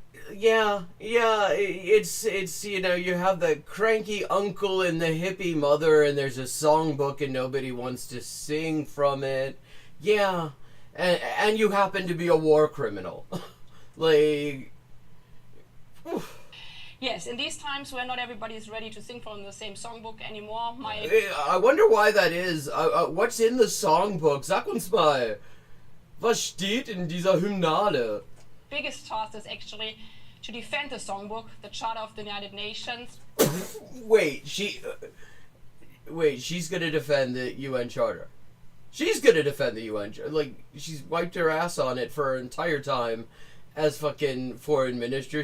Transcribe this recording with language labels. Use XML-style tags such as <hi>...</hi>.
<en>Yeah, it's you know, you have the cranky uncle and the hippie mother, and there's a songbook and nobody wants to sing from it. Yeah, and you happen to be a war criminal. Like, oof. Yes, in these times where not everybody is ready to sing from the same songbook anymore, I wonder why that is. What's in the songbook?</en> <de>Sag uns mal, was steht in dieser Hymnale?</de> <en>Biggest task is actually to defend the songbook, the Charter of the United Nations. Wait, she's gonna defend the UN Charter. She's gonna defend the UN Charter. Like, she's wiped her ass on it for her entire time as fucking foreign minister.</en>